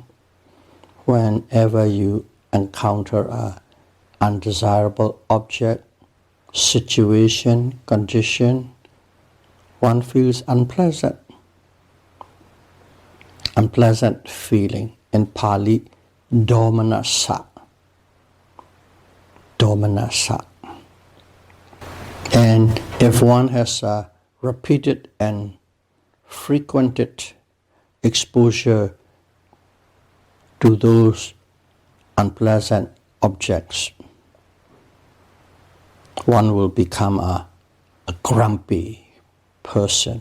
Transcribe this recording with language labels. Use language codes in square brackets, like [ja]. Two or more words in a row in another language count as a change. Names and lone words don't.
[en] Whenever you encounter a undesirable object, situation, condition, one feels unpleasant. Unpleasant feeling. In Pali, [pi] domanassa. Domanassa. [en] And if one has a repeated and frequented exposure to those unpleasant objects, one will become a grumpy person.